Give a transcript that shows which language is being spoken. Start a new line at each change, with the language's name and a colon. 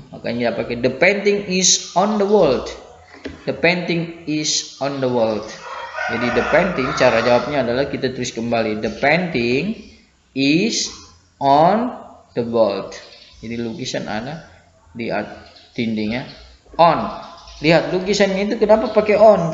Indonesian: Makanya pakai
English: the painting is on the wall. The painting is on the wall.
Indonesian: Jadi
English: the painting,
Indonesian: cara jawabnya adalah kita tulis kembali.
English: The painting is on the wall.
Indonesian: Jadi lukisan ada di dindingnya. On. Lihat lukisannya itu kenapa pakai on?